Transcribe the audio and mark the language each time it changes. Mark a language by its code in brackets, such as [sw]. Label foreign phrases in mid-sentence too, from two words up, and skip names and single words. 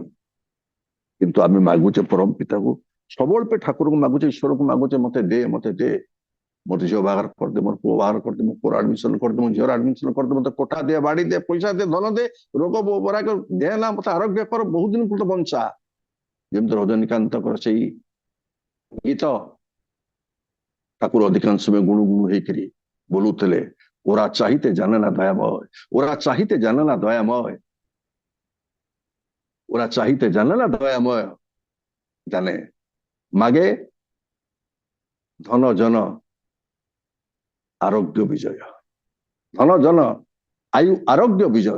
[or] କିନ୍ତୁ ଆମେ ମାଗୁଛେ ପରମ ପିତାକୁ, ସବୁବେଳେ ପାଇଁ ଠାକୁରକୁ ମାଗୁଛେ, ଈଶ୍ୱରକୁ ମାଗୁଛେ, ମତେ ଦେ ମତେ ଝିଅ ବାହାଘର କରିଦେ, ମୋର ପୁଅ ବାହାଘର କରିଦେ, ମୋ ପୁଅର ଆଡମିସନ କରିଦେ, ମୋ ଝିଅର ଆଡମିସନ କରିଦେ, ମତେ କୋଠା ଦେ, ବାଡି ଦେ, ପଇସା ଦେ, ଧନ ଦେ, ରୋଗ ବରାଗ ଦେ ନା, ମତେ ଆରୋଗ୍ୟ କର, ବହୁତ ଦିନ ପର୍ଯ୍ୟନ୍ତ ବଞ୍ଚା। ଯେମିତି ରଜନୀକାନ୍ତଙ୍କର ସେଇ ଗୀତ ଠାକୁର ଅଧିକାଂଶ ସମୟ ଗୁଣୁ ଗୁଣୁ ହେଇକରି ବୋଲୁଥିଲେ, [bn] ওরা চাহিতে জানে না দয়াময়, ওরা চাহিতে জানে না দয়াময়, ওরা চাহিতে জানে না দয়াময়, জানে মাগে ধন জন আরোগ্য বিজয়, ধন জন আয়ু আরোগ্য বিজয়।